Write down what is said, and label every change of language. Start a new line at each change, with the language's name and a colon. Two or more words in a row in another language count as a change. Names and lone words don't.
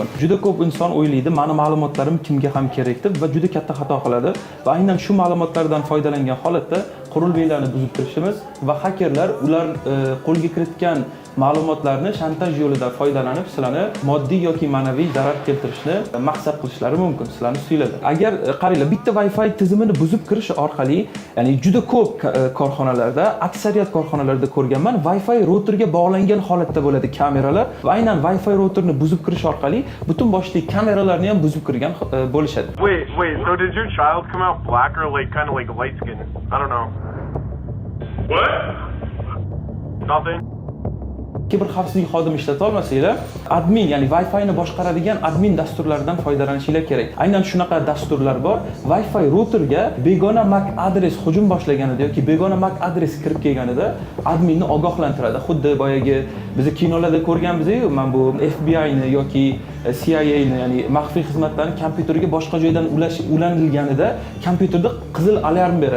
Uzbek: Juda ko'p inson o'ylaydi, meni ma'lumotlarim kimga ham kerak deb va juda katta xato qiladi va aynan shu ma'lumotlardan foydalangan holatda qurilmalarni buzib kirishimiz va hakerlar ular qo'lga kiritgan ma'lumotlarni shantaj yo'lida foydalanib sizlarni moddiy yoki ma'naviy zarar keltirishni maqsad qilishlari mumkin, sizlarni suyladi. Agar qaranglar, bitta Wi-Fi tizimini buzib kirish orqali, ya'ni juda ko'p korxonalarda, aksariyat korxonalarda ko'rganman, Wi-Fi routerga bog'langan holatda bo'ladi kameralar va aynan Wi-Fi routerni buzib kirish orqali butun boshli kameralarni ham buzib kirgan bo'lishadi.
English: Wait, so did your child come out black or like kind of like light skin? I don't know. What? Nothing.
Uzbek: Bir xavfsizlik xodimi ishlata olmasanglar, admin, ya'ni Wi-Fi ni boshqaradigan admin dasturlaridan foydalanishingiz kerak. Aynan shunaqa dasturlar bor. Wi-Fi routerga begona MAC adres hujum boshlaganida yoki begona MAC adres kirib kelganida adminni ogohlantiradi. Xuddi boyagi biz kinolarda ko'rganmiz-ku, men bu FBI ni yoki CIA ni, ya'ni maxfiy xizmatlarning kompyuteriga boshqa joydan ulanilganida kompyuterda qizil alarm beradi.